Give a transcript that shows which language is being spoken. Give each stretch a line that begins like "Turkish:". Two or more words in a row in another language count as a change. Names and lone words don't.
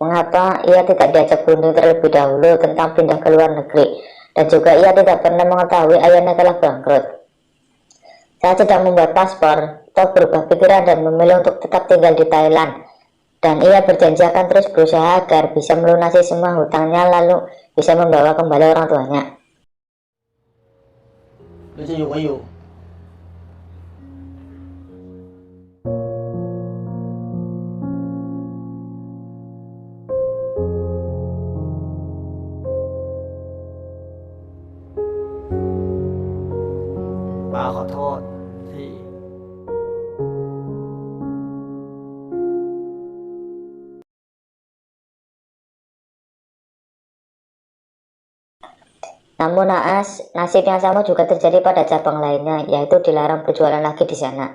Indonesian: Mengapa ia tidak diajak berunding terlebih dahulu tentang pindah ke luar negeri, dan juga ia tidak pernah mengetahui ayahnya telah bangkrut. Saat sedang membuat paspor, Top berubah pikiran dan memilih untuk tetap tinggal di Thailand. Dan ia berjanji akan terus berusaha agar bisa melunasi semua hutangnya lalu bisa membawa kembali orang tuanya.
Chinese: 你这有没有？
Thai: ป้าขอโทษที่
Indonesian: Namun naas, nasib yang sama juga terjadi pada cabang lainnya, yaitu dilarang berjualan lagi di sana.